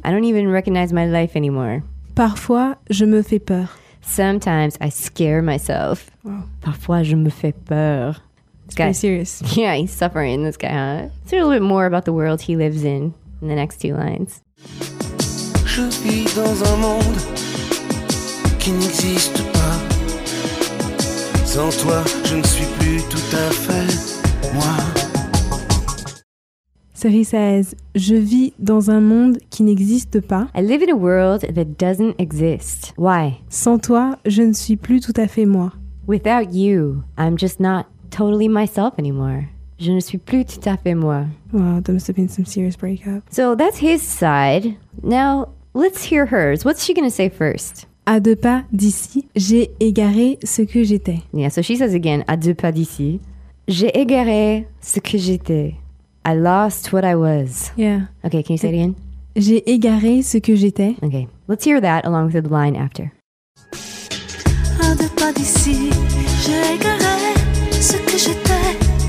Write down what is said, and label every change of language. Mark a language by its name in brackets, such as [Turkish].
[English] I don't even recognize my life anymore. [French] Parfois, je me fais peur. [English] Sometimes, I scare myself. Wow. [French] Parfois, je me fais peur. [English] It's pretty serious. Yeah, he's suffering, this guy, huh? Let's hear a little bit more about the world he lives in the next two lines. [French] Je vis dans un monde qui n'existe pas. Sans toi, je ne suis plus tout à fait moi. [English] So he says, [French] je vis dans un monde qui n'existe pas. [English] I live in a world that doesn't exist. Why? [French] Sans toi, je ne suis plus tout à fait moi. [English] Without you, I'm just not totally myself anymore. [French] Je ne suis plus tout à fait moi. [English] Wow, that must have been some serious breakup. So that's his side. Now, let's hear hers. What's she going to say first? [French] À deux pas d'ici, j'ai égaré ce que j'étais. [English] Yeah, so she says again, [French] à deux pas d'ici, j'ai égaré ce que j'étais. [English] I lost what I was. Yeah. Okay, can you say it again? [French] J'ai égaré ce que j'étais. [English] Okay, let's hear that along with the line after. [French] À deux pas d'ici, j'ai égaré ce que j'étais.